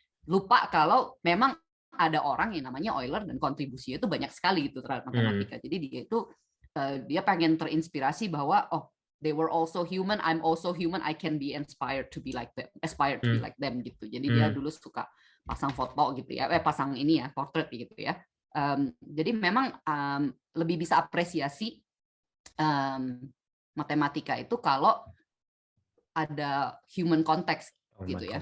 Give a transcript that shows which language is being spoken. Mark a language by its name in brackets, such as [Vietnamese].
[Indonesian] Lupa kalau memang ada orang yang namanya Euler dan kontribusinya itu banyak sekali gitu terhadap matematika. Jadi dia pengen terinspirasi bahwa [English] they were also human, I'm also human, I can be inspired to be like them [Indonesian] gitu. Jadi dia dulu suka pasang foto gitu ya, pasang portrait gitu ya. Jadi memang lebih bisa apresiasi matematika itu kalau ada human context gitu ya.